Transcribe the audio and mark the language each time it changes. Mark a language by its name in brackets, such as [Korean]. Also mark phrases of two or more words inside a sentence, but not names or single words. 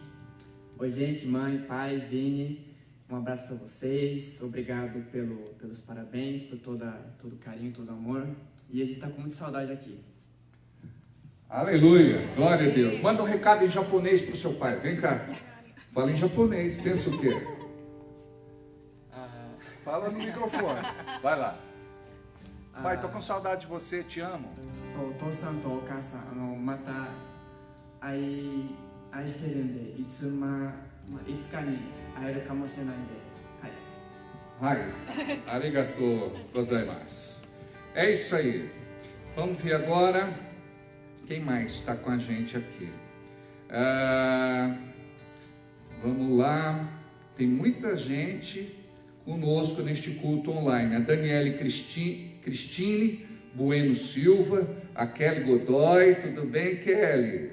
[Portuguese] Oi, gente, mãe, pai, Vini, um abraço para vocês, obrigado pelos parabéns, por todo o carinho, todo o amor, e a gente está com muita saudade aqui. Aleluia, glória a Deus. Manda um recado em japonês para o seu pai, vem cá, fala em japonês, pensa o quê? Fala no microfone, vai lá. Pai, tô com saudade de você, te amo. [Japanese] お父さんとお母さん、また愛してるんで、いつかに会えるかもしれないんで、はい。はい、ありがとうございます. [Portuguese] É isso aí. Vamos ver agora quem mais está com a gente aqui. Vamos lá. Tem muita gente conosco neste culto online. A Daniele Cristine Bueno Silva, a Kelly Godoy, tudo bem, Kelly?